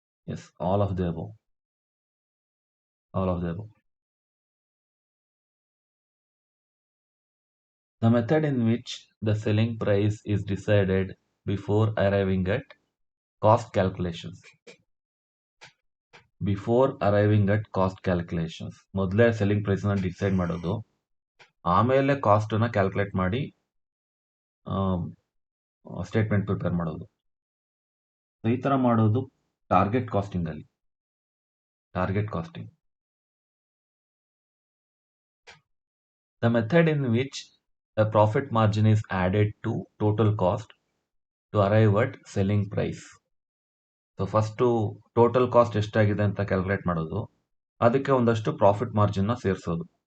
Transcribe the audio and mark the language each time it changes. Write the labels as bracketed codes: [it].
[en] Yes, all of the above. All of the above. The method in which the selling price is decided before arriving at cost calculations. Before arriving at cost calculations. [kn] ಮೊದಲೇ selling price ನ decide ಮಾಡೋದು, ಆಮೇಲೆ cost ನ calculate ಮಾಡಿ statement prepare ಮಾಡೋದು. ಈ ತರ ಮಾಡೋದು ಟಾರ್ಗೆಟ್ ಕಾಸ್ಟಿಂಗ್ ಅಲ್ಲಿ. Target casting. [en] The method in which a profit margin is added to total cost to arrive at selling price. [kn] So first total cost ಎಷ್ಟಾಗಿದೆ ಅಂತ ಕ್ಯಾಲ್ಕುಲೇಟ್ ಮಾಡೋದು, ಅದಕ್ಕೆ ಒಂದಷ್ಟು ಪ್ರಾಫಿಟ್ ಮಾರ್ಜಿನ್ ನ ಸೇರಿಸೋದು.